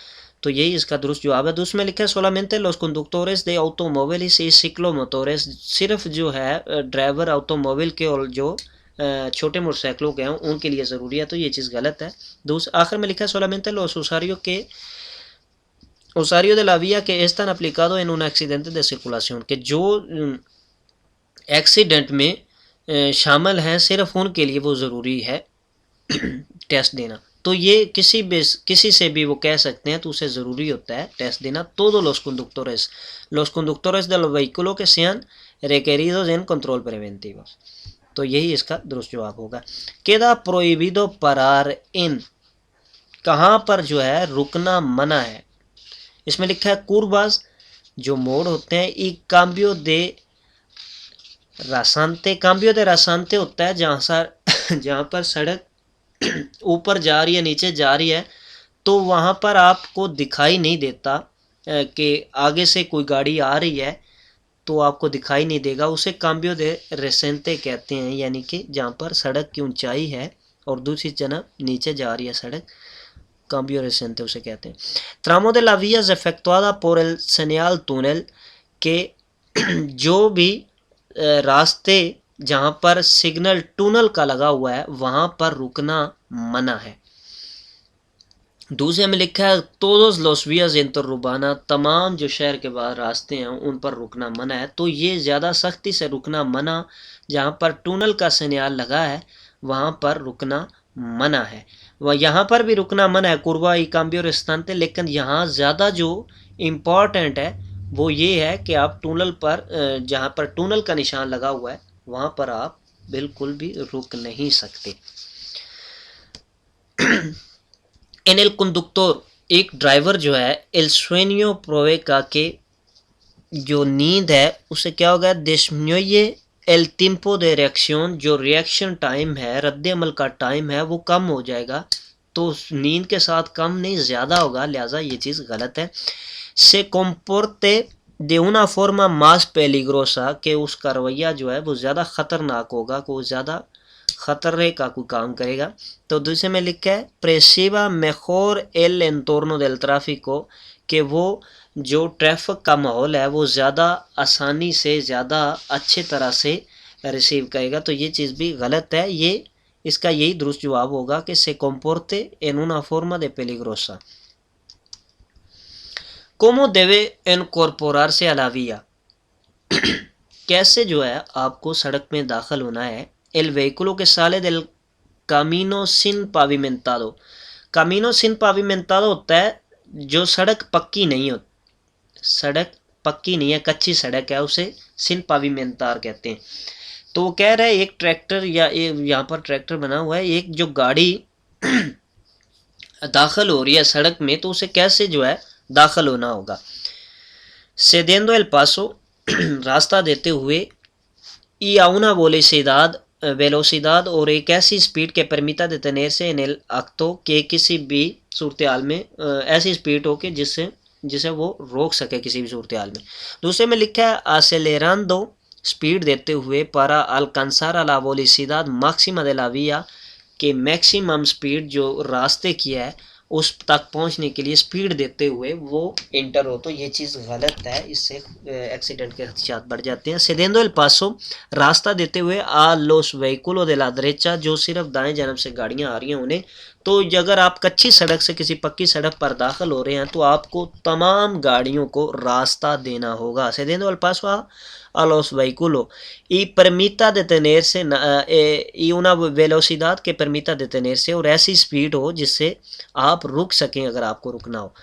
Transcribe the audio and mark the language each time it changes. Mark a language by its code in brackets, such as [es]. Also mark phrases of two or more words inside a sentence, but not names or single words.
[ur] تو یہی اس کا درست جواب ہے. دوسرے میں لکھا ہے [es] solamente los conductores de automóviles y ciclomotores [ur] صرف جو ہے ڈرائیور آٹوموبل کے اور جو چھوٹے موٹر سائیکلوں کے ہیں ان کے لیے ضروری ہے. تو یہ چیز غلط ہے. آخر میں لکھا ہے [es] solamente los usuarios de la vía que están aplicados en un accidente de circulación [ur] کہ جو ایکسیڈنٹ میں شامل ہیں صرف ان کے لیے وہ ضروری ہے ٹیسٹ دینا. تو یہ کسی سے بھی وہ کہہ سکتے ہیں تو اسے ضروری ہوتا ہے ٹیسٹ دینا. [es] todos los conductores de los vehículos que sean requeridos en control preventivo [ur] تو یہی اس کا درست جواب ہوگا. queda prohibido parar en کہاں پر جو ہے رکنا منع ہے. اس میں لکھا ہے curvas جو موڑ ہوتے ہیں [es] y cambio de rasante [ur] ہوتا ہے جہاں پر سڑک اوپر جا رہی ہے نیچے جا رہی ہے تو وہاں پر آپ کو دکھائی نہیں دیتا کہ آگے سے کوئی گاڑی آ رہی ہے تو آپ کو دکھائی نہیں دے گا، اسے [es] cambio de rasante [ur] کہتے ہیں. یعنی کہ جہاں پر سڑک کی اونچائی ہے اور دوسری جانب نیچے جا رہی ہے سڑک، [es] cambio rasante [ur] اسے کہتے ہیں. [es] tramo de la vía es efectuada por el señal túnel [ur] کہ جو بھی راستے جہاں پر سگنل ٹونل کا لگا ہوا ہے وہاں پر رکنا منع ہے. دوسرے میں لکھا ہے [es] todos los vías interurbanas، [ur] تمام جو شہر کے باہر راستے ہیں ان پر رکنا منع ہے. تو یہ زیادہ سختی سے رکنا منع، جہاں پر ٹونل کا سنیال لگا ہے وہاں پر رکنا منع ہے. وہ یہاں پر بھی رکنا منع ہے [es] curvas y cambio rasante, [ur] لیکن یہاں زیادہ جو امپورٹنٹ ہے وہ یہ ہے کہ آپ ٹونل پر جہاں پر ٹونل کا نشان لگا ہوا ہے وہاں پر آپ بالکل بھی رک نہیں سکتے. [es] ان el conductor، [ur] ایک ڈرائیور جو ہے [es] el sueño provoca [ur] کہ جو نیند ہے اسے کیا ہوگا [es] disminuye el tiempo de reacción، [ur] جو [en] reaction time [ur] ہے، رد عمل کا ٹائم ہے وہ کم ہو جائے گا. تو نیند کے ساتھ کم نہیں زیادہ ہوگا، لہٰذا یہ چیز غلط ہے. [es] se comporte de una forma más peligrosa، [ur] کہ اس کا رویہ جو ہے وہ زیادہ خطرناک ہوگا، کوئی زیادہ خطرے کا کوئی کام کرے گا. تو دوسرے میں لکھا ہے پریسیوا [es] mejor el entorno del tráfico، [ur] کہ وہ جو ٹریفک کا ماحول ہے وہ زیادہ آسانی سے زیادہ اچھے طرح سے ریسیو کرے گا. تو یہ چیز بھی غلط ہے. یہ اس کا یہی درست جواب ہوگا کہ [es] se comporte en una forma de peligrosa. ¿Cómo debe incorporarse a la vía؟ [ur] کیسے جو ہے آپ کو سڑک میں داخل ہونا ہے. [es] el vehículo que sale del camino sin pavimentado، camino sin pavimentado [ur] ہوتا ہے جو سڑک پکی نہیں ہوتی، سڑک پکی نہیں ہے، کچی سڑک ہے، اسے [es] sin pavimentar [ur] کہتے ہیں. تو وہ کہہ رہے ہیں ایک ٹریکٹر یا یہاں پر ٹریکٹر بنا ہوا ہے، ایک جو گاڑی داخل ہو رہی ہے سڑک میں تو اسے کیسے جو ہے داخل ہونا ہوگا. [es] cediendo el paso، [ur] راستہ دیتے ہوئے، [es] y a una velocidad [ur] اور ایک ایسی سپیڈ کے [es] permita detenerse en el acto، [ur] کہ کسی بھی صورتحال میں ایسی سپیڈ ہو کہ جسے وہ روک سکے کسی بھی صورتحال میں. دوسرے میں لکھا ہے acelerando، سپیڈ دیتے ہوئے، [es] para alcanzar a la velocidad máxima de la vía، [ur] کہ [en] maximum speed [ur] جو راستے کی ہے اس تک پہنچنے کے لیے سپیڈ دیتے ہوئے وہ انٹر ہو. تو یہ چیز غلط ہے، اس سے ایکسیڈنٹ کے خدشات بڑھ جاتے ہیں. [es] cediendo el paso، [ur] راستہ دیتے ہوئے [es] a los vehículos de la derecha، [ur] جو صرف دائیں جانب سے گاڑیاں آ رہی ہیں انہیں. تو اگر آپ کچی سڑک سے کسی پکی سڑک پر داخل ہو رہے ہیں تو آپ کو تمام گاڑیوں کو راستہ دینا ہوگا. [es] cediendo el paso a los vehículos y permita detenerse y una velocidad que permita detenerse، [ur] اور ایسی سپیڈ ہو جس سے آپ رک سکیں اگر آپ کو رکنا ہو.